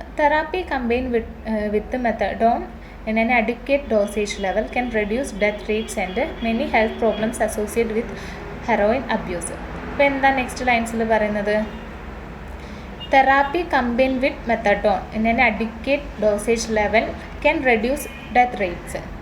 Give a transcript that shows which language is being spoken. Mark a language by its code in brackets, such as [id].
[en] Therapy combine with methadone in an adequate dosage level can reduce death rates and many health problems associated with heroin abuse. [ml] അപ്പോൾ എന്താ next ലൈൻസിൽ പറയുന്നത്? [en] Therapy combine with methadone in an adequate dosage level can reduce death rates.